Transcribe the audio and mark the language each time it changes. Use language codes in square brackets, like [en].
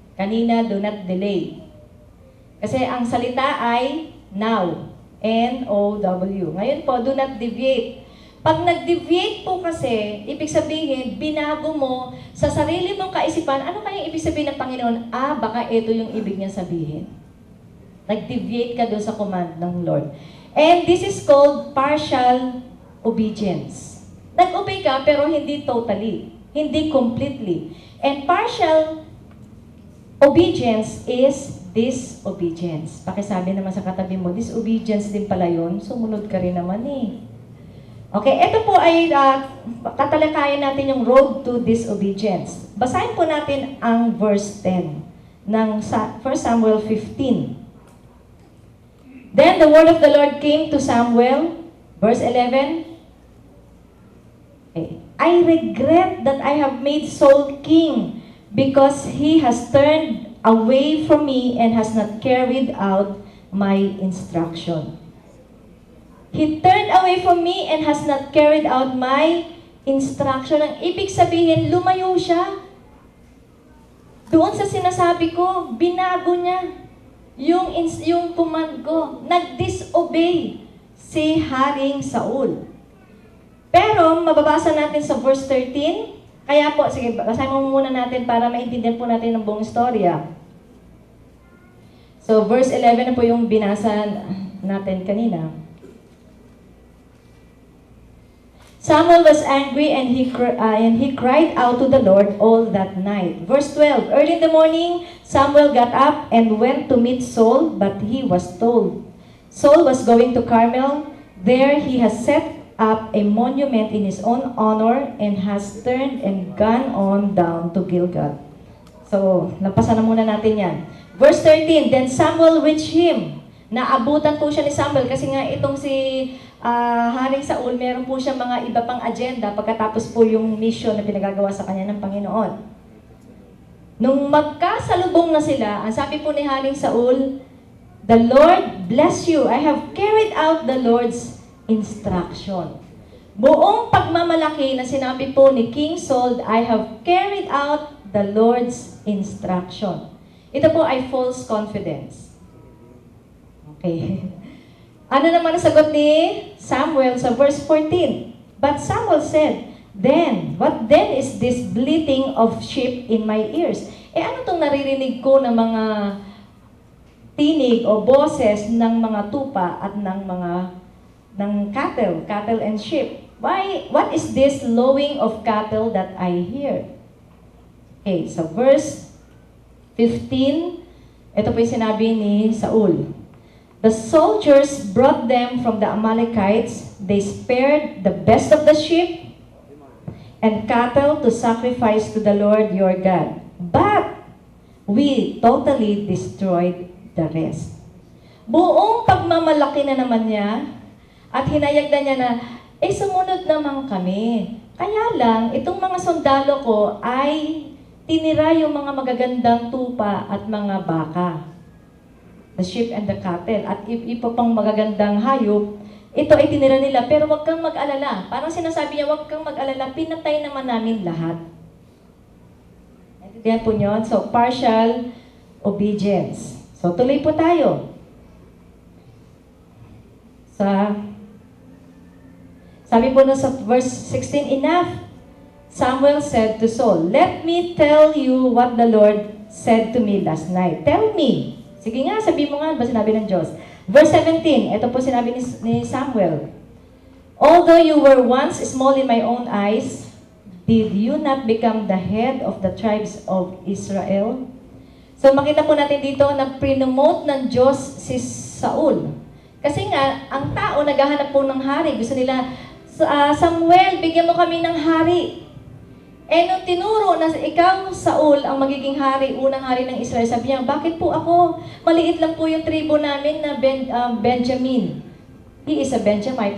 [tl] Kanina, [en] do not delay. [tl] Kasi ang salita ay [en] now. N-O-W. [tl] Ngayon po, [en] do not deviate. [tl] Pag nag-deviate po kasi, ibig sabihin, binago mo sa sarili mong kaisipan, ano kaya ibig sabihin ng Panginoon? Baka ito yung ibig niya sabihin. Nag-deviate ka doon sa command ng Lord. [en] And this is called partial obedience. [tl] Nag-obey ka pero hindi totally, hindi completely. [en] And partial obedience is disobedience. [tl] Pakisabi naman sa katabi mo, disobedience din pala yun, sumunod ka rin naman eh. Okay, ito po ay tatalakayin natin yung [en] road to disobedience. [tl] Basahin po natin ang verse 10 ng 1 Samuel 15. [en] Then the word of the Lord came to Samuel, verse 11. Okay. I regret that I have made Saul king because he has turned away from me and has not carried out my instruction. He turned away from me and has not carried out my instruction. [tl] Ang ibig sabihin, lumayo siya. Doon sa sinasabi ko, binago niya yung command ko. Nag-disobey si Haring Saul. Pero, mababasa natin sa verse 13. Kaya po, sige, basahin mo muna natin para maintindihan po natin ang buong istorya. So, verse 11 na po yung binasa natin kanina. [en] Samuel was angry and he cried out to the Lord all that night. Verse 12, early in the morning, Samuel got up and went to meet Saul, but he was told, Saul was going to Carmel. There he has set up a monument in his own honor and has turned and gone on down to Gilgal. [tl] So, napasan na muna natin yan. Verse 13, [en] then Samuel reached him. [tl] Naabutan po siya ni Samuel kasi nga itong si Haring Saul, meron po siya mga iba pang agenda pagkatapos po yung mission na pinagagawa sa kanya ng Panginoon. Nung magkasalubong na sila, ang sabi po ni Haring Saul, [en] the Lord bless you. I have carried out the Lord's instruction. [tl] Buong pagmamalaki na sinabi po ni King Saul, [en] I have carried out the Lord's instruction. [tl] Ito po ay false confidence. Okay. Ano naman ang sagot ni Samuel sa verse 14? [en] But Samuel said, what then is this bleating of sheep in my ears? [tl] Ano itong naririnig ko ng mga tinig o boses ng mga tupa at ng [en] cattle and sheep? What is this lowing of cattle that I hear? [tl] Okay, so verse 15, ito po yung sinabi ni Saul. [en] The soldiers brought them from the Amalekites. They spared the best of the sheep and cattle to sacrifice to the Lord your God. But we totally destroyed the rest. [tl] Buong pagmamalaki na naman niya at hinayag na niya na, sumunod naman kami. Kaya lang, itong mga sundalo ko ay tinira yung mga magagandang tupa at mga baka. [en] The sheep and the cattle. [tl] At iba pang magagandang hayop, ito ay tinira nila. Pero wag kang mag-alala. Parang sinasabi niya, wag kang mag-alala, pinatay naman namin lahat. Naintindihan po nyo? So, partial obedience. So, tuloy po tayo. Sabi po na sa [en] verse 16, enough, Samuel said to Saul, let me tell you what the Lord said to me last night. Tell me. [tl] Sige nga, sabi mo nga, ba sinabi ng Diyos? Verse 17, ito po sinabi ni Samuel. [en] Although you were once small in my own eyes, did you not become the head of the tribes of Israel? [tl] So makita po natin dito na prinomote ng Diyos si Saul. Kasi nga, ang tao naghahanap po ng hari. Gusto nila, Samuel, bigyan mo kami ng hari. Nung tinuro na ikaw, Saul, ang magiging hari, unang hari ng Israel, sabi niya, bakit po ako? Maliit lang po yung tribo namin na Benjamin. [en] He is a Benjamite.